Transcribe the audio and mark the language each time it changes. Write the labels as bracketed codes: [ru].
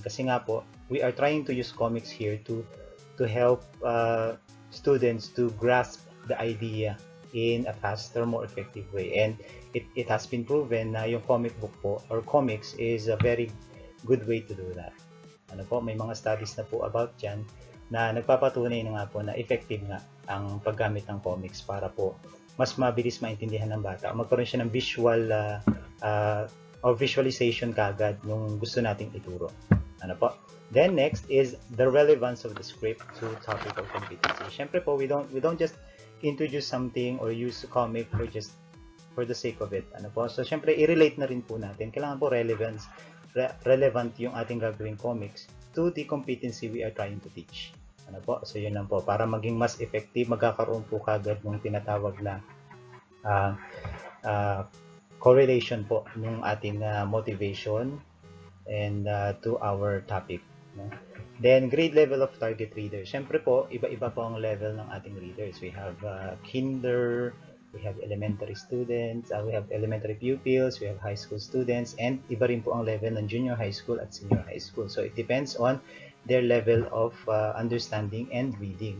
[tl] Kasi nga po, [en] we are trying to use comics here to help students to grasp the idea in a faster, more effective way. And it has been proven na yung comic book po or comics is a very good way to do that. [tl] Ano po, may mga studies na po about yan na nagpapatunay na nga po na effective nga ang paggamit ng comics para po mas mabilis maintindihan ng bata. Magkaroon siya ng visual or visualization kagad nung gusto nating ituro. Ano po? [en] Then next is the relevance of the script to topic or competency. [tl] Syempre po, [en] we don't just introduce something or use a comic for the sake of it. [tl] Ano po? So syempre i-relate na rin po natin. Kailangan po relevant yung ating gagawing comics [en] to the competency we are trying to teach. [tl] Ano po? So yun lang po. Para maging mas effective, magkakaroon po kagad ng tinatawag na uh, uh, correlation po ng ating motivation [en] and to our topic. [tl] No? [en] Then, grade level of target readers. [tl] Siyempre po, iba-iba po ang level ng ating readers. [en] We have kinder, we have elementary students, we have elementary pupils, we have high school students, and [tl] iba rin po ang level ng [en] junior high school at senior high school. So, it depends on their level of understanding and reading.